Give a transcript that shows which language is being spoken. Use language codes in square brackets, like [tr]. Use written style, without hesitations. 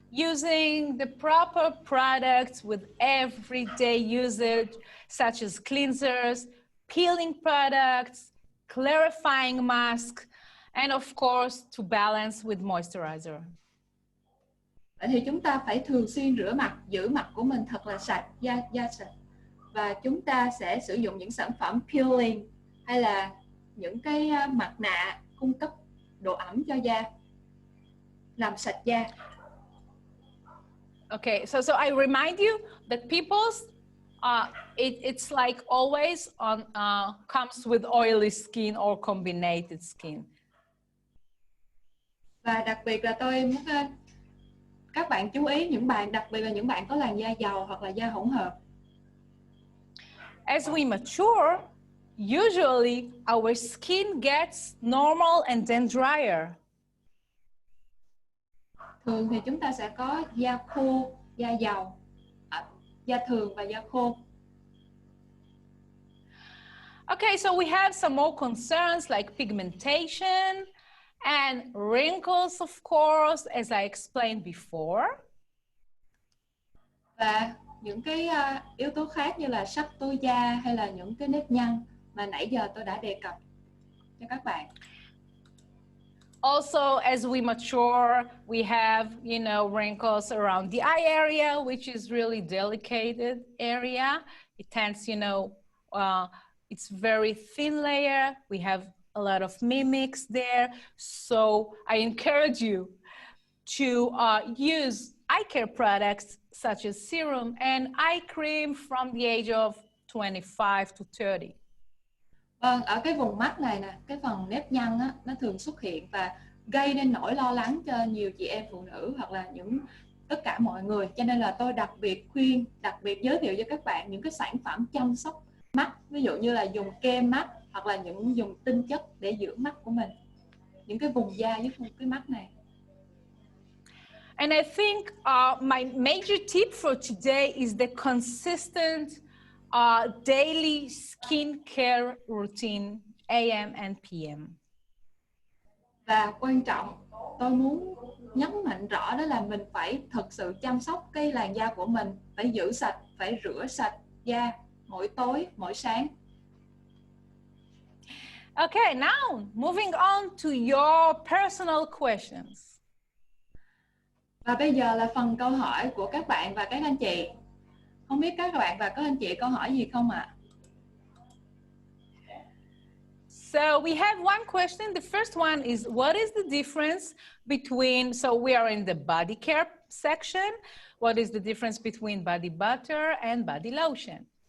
[en] Using the proper products with everyday usage, such as cleansers, peeling products, clarifying mask, and of course, to balance with moisturizer. [vi] Vậy thì chúng ta phải thường xuyên rửa mặt, giữ mặt của mình thật là sạch, da sạch. Và chúng ta sẽ sử dụng những sản phẩm peeling hay là những cái mặt nạ cung cấp độ ẩm cho da, làm sạch da. [en] Okay, so I remind you that pimples, it's like always comes with oily skin or combinated skin. [vi] Và đặc biệt là tôi muốn các bạn chú ý, đặc biệt là những bạn có làn da dầu hoặc là da hỗn hợp. [en] As we mature, usually our skin gets normal and then drier. [vi] Thường thì chúng ta sẽ có da khô, da dầu, da thường và da khô. [en] Okay, so we have some more concerns like pigmentation and wrinkles, of course, as I explained before. [vi] Và những cái yếu tố khác như là sắc tố da hay là những cái nếp nhăn mà nãy giờ tôi đã đề cập cho các bạn. [en] Also, as we mature, we have, you know, wrinkles around the eye area, which is really delicate area. It tends, you know, it's very thin layer. We have a lot of mimics there. So I encourage you to use eye care products such as serum and eye cream from the age of 25 to 30. [vi] Vâng, ở cái vùng mắt này nè, cái phần nếp nhăn á, nó thường xuất hiện và gây nên nỗi lo lắng cho nhiều chị em phụ nữ hoặc là tất cả mọi người. Cho nên là tôi đặc biệt giới thiệu cho các bạn những cái sản phẩm chăm sóc mắt, ví dụ như là dùng kem mắt hoặc là dùng tinh chất để dưỡng mắt của mình, những cái vùng da với cái mắt này. [en] And I think my major tip for today is the consistent daily skincare routine, AM and PM. [vi] Và quan trọng, tôi muốn nhấn mạnh rõ đó là mình phải thực sự chăm sóc cái làn da của mình, phải giữ sạch, phải rửa sạch da mỗi tối, mỗi sáng. [en] Okay, now moving on to your personal questions. [vi] Và bây giờ là phần câu hỏi của các bạn và các anh chị. Không biết các bạn và các anh chị câu hỏi gì không ạ? [en] So we have one question. The first one is, what is the difference between, so we are in the body care section. What is the difference between body butter and body lotion?